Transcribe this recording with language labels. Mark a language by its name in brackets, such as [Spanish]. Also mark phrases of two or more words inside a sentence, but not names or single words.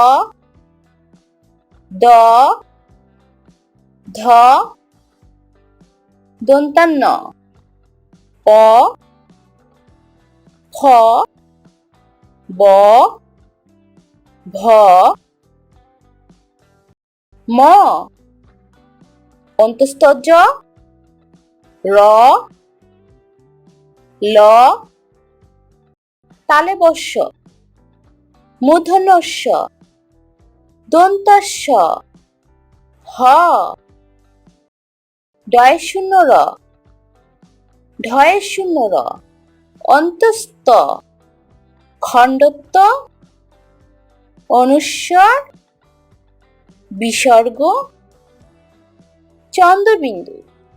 [Bangla] দ, ধ, দন্তান্ন প, ফ, ব, ভ, ম, অন্তস্থ জ, র, ল, তালব্য শ, মূর্ধন্য ষ, দন্তস্ব, হ, ডয়ে শূন্য র, ঢয়ে শূন্য র, অন্তস্থ, খণ্ডত্ব, অনুস্বর, বিসর্গ, চন্দ্রবিন্দু।